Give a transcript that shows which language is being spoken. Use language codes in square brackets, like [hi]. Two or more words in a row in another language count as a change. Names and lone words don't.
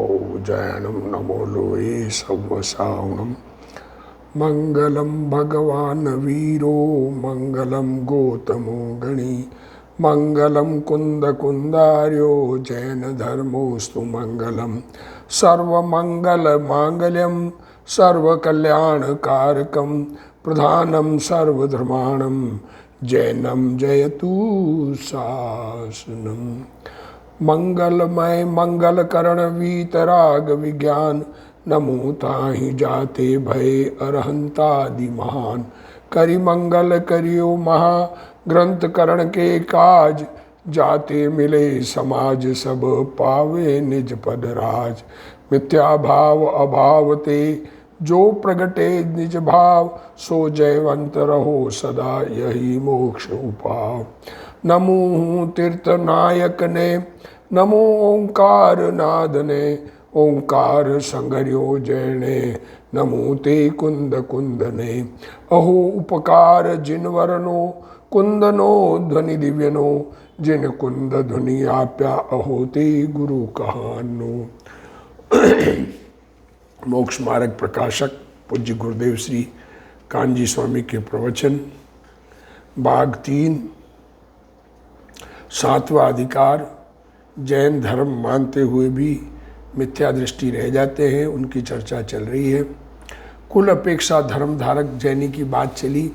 [pra] उज्जयनम नमो लोये सव्वसावणम [sa] मंगलम भगवान वीरो मंगलम गोतमो गणी मंगलम कुंद कुंदार्यो जैन धर्मोस्तु मंगलम सर्वमंगल मांगल्यम सर्वकल्याणकारकम प्रधानम सर्वधर्माणम जैनम जयतु शासनम। [hi] मंगलमय मंगलकरण वीतराग विज्ञान नमो ताहि जाते भय अरहंतादि महान। करि मंगल करियो महा ग्रंथ करण के काज जाते मिले समाज सब पावे निज पद राज। मिथ्या भाव अभाव ते जो प्रगटे निज भाव सो जयवंत रहो सदा यही मोक्ष उपाव। [gu] નમો તીર્થ નાયક ને નમો ઓંકાર નાદ ને ઓંકાર સંગર્યો જયને નમો તે કુંદ કુંદ ને। અહો ઉપકાર જિન વરનો કુંદનો ધ્વનિ દિવ્યનો જિન કુંદ ધ્વનિ આપ્યા અહો તે ગુરુ કહાનો। [hi] मोक्ष मार्ग प्रकाशक पूज्य गुरुदेव श्री कान्जी स्वामी के प्रवचन भाग 3 7वां अधिकार। जैन धर्म मानते हुए भी मिथ्या दृष्टि रह जाते हैं, उनकी चर्चा चल रही है। कुल अपेक्षा धर्म धारक जैनी की बात चली।